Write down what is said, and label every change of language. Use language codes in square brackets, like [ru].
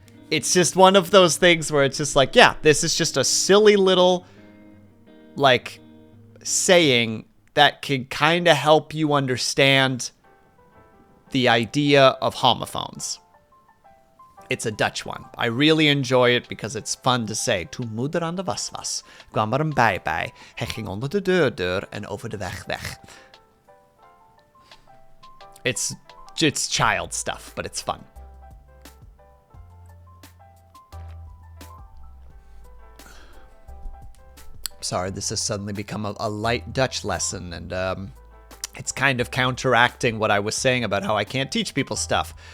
[en] It's just one of those things where it's just like, yeah, this is just a silly little, like, saying that can kind of help you understand the idea of homophones. It's a Dutch one. I really enjoy it because it's fun to say. [nl] Toen moeder aan de was, kwam er een bij. Hij ging onder de deur en over de weg. [en] It's child stuff, but it's fun. Sorry, this has suddenly become a light Dutch lesson, and it's kind of counteracting what I was saying about how I can't teach people stuff.